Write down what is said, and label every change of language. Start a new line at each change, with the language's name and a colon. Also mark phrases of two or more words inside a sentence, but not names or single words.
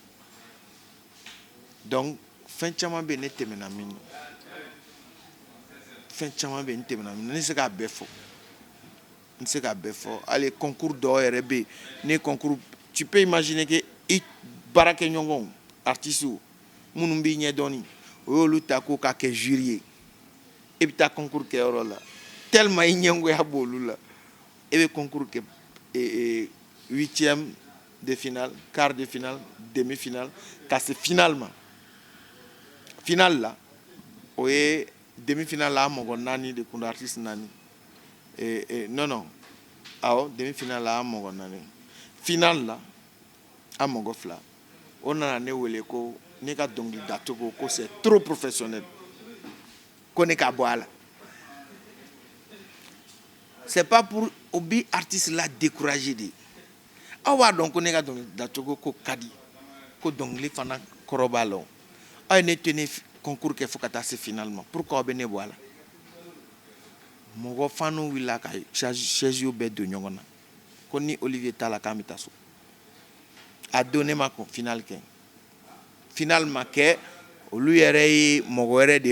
Bambara: donc fɛn caman bɛ yen ne tɛmɛna min na fɛn caman bɛ yen n tɛmɛna min na ne tɛ se k'a bɛɛ fɔ n tɛ se k'a bɛɛ fɔ hali concours dɔw yɛrɛ bɛ yen ne concours
French: tu peux imaginer que
Bambara: i baarakɛɲɔgɔnw artistes minnu b'i ɲɛdɔnni o y'olu ta k'o k'a kɛ jury ye e bɛ taa concours kɛyɔrɔ la tellement i ɲɛngoya b'olu la e bɛ concours kɛ
French: 8e de finale quart de finale demi finale
Bambara: ka se finale ma finale la o ye
French: demi finale
Bambara: la a mɔgɔ 4 de kun don artiste 4 non awɔ
French: demi finale
Bambara: la a mɔgɔ 4 finale la a mɔgɔ 2 o nana ne wele ko ne ka dɔnkili dacogo ko
French: c'est trop professionnel
Bambara: ko ne ka bɔ a la
French: c'est pas pour
Bambara: o bi artiste la décourager de aw b'a dɔn ko ne ka dɔnkili dacogo ko ka di ko dɔnkili fana kɔrɔ b'a la aw ye ne to ne concours kɛ fo ka taa se finale ma pourquoi aw bɛ ne bɔ a la mɔgɔ faniw wulila ka chaise bɛɛ don ɲɔgɔn na ko ni Olivier t'a la k'an bɛ taa so a don ne ma finale kɛ finale ma kɛ olu yɛrɛ ye mɔgɔ wɛrɛ de